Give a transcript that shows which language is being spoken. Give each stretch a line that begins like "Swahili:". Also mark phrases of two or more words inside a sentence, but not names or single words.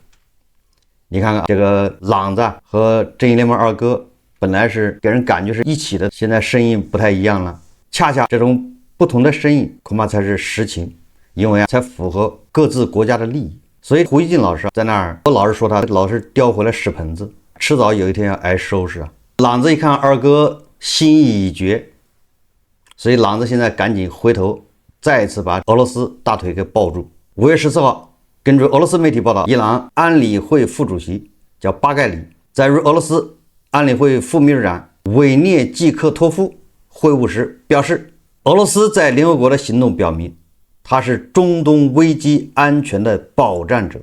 Chinese: 你看看這個朗子和正義聯盟二哥本來是給人感覺是一起的，現在聲音不太一樣了。恰恰這種不同的声音恐怕才是實情，因為才符合各自國家的利益。所以胡锡進老師在那兒，我老是說他老是叼回来屎盆子，遲早有一天要挨收拾啊。朗子一看二哥心意已決，所以朗子現在趕緊回頭再次把俄羅斯大腿給抱住。5月14號，根據俄羅斯媒體報道，伊朗安理會副主席叫巴蓋里在與俄羅斯安理會副秘書長維涅季克托夫會晤時表示，俄羅斯在聯合國的行動表明，他是中東危機安全的保障者。